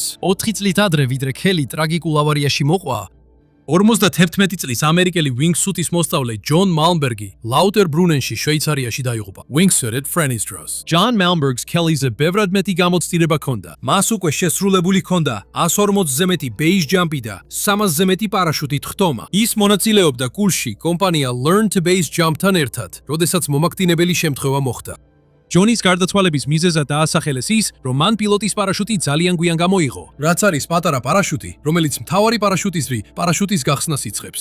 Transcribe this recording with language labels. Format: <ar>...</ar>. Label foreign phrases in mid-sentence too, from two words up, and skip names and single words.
<ka>4 წლით ადრე, ვიდრე ქელი ტრაგიკულ ავარიაში მოყვა, 51 წლის ამერიკელი ვინგსუტის მოსწავლე ჯონ მალმბერგი ლაუტერბრუნენში შვეიცარიაში დაიღუპა. Wingsuited Frenistros. ჯონ მალმბერგს ქელიზე ბევრად მეტი გამოცდილება ჰქონდა. მას უკვე შესრულებული ჰქონდა 140-ზე მეტი</ka> <en>base jump-</en> <ka>ი და 300-ზე მეტი პარაშუტით ხტომა. ის მონაწილეობდა კურსში კომპანია Learn to Base Jump-თან ერთად, როდესაც მომაკვდინებელი შემთხვევა მოხდა. ჯონის გარდაცვალების მიზეზად დაასახელეს ის, რომ მან პილოტის პარაშუტი ძალიან გვიან გამოიღო, რაც არის პატარა პარაშუტი, რომელიც მთავარი პარაშუტისვრი პარაშუტის გახსნას იწყებს.</ka>